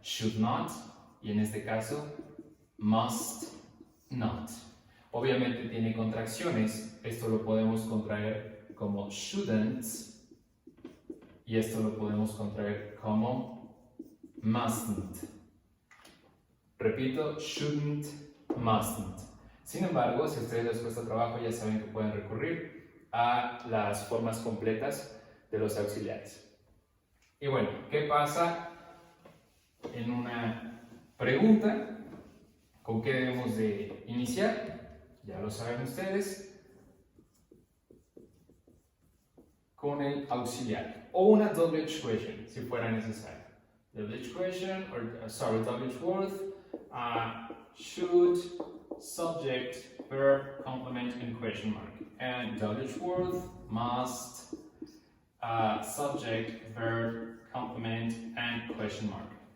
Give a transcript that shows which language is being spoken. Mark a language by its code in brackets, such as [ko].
[en] Should not, [es] y en este caso, [en] must not. [es] Obviamente tiene contracciones, esto lo podemos contraer como shouldn't, y esto lo podemos contraer como mustn't. Repito, shouldn't, mustn't. Sin embargo, si a ustedes les cuesta trabajo, ya saben que pueden recurrir a las formas completas de los auxiliares. Y bueno, ¿qué pasa en una pregunta? ¿Con qué debemos de iniciar? Ya lo saben ustedes. Con el auxiliar o una WH question si fuera necesario. [en] WH question WH word, should, subject, verb, complement, and question mark. And WH word, must, subject, verb, complement, and question mark.